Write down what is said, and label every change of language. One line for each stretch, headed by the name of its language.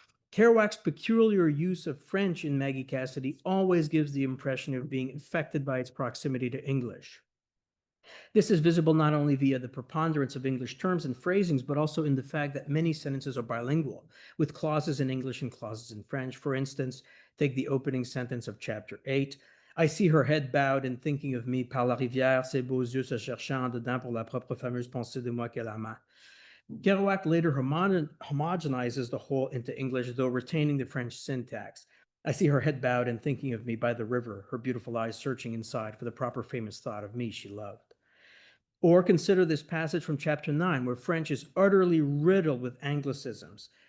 English: Kerouac's peculiar use of French in Maggie Cassidy always gives the impression of being affected by its proximity to English. This is visible not only via the preponderance of English terms and phrasings, but also in the fact that many sentences are bilingual, with clauses in English and clauses in French. For instance, take the opening sentence of chapter 8. I see her head bowed and thinking of me
French: par la rivière, ses beaux yeux se cherchant en dedans pour la propre fameuse pensée de moi qu'elle ama.
English: Kerouac later homogenizes the whole into English, though retaining the French syntax. I see her head bowed and thinking of me by the river, her beautiful eyes searching inside for the proper famous thought of me she loved. Or consider this passage from chapter 9, where French is utterly riddled with anglicisms.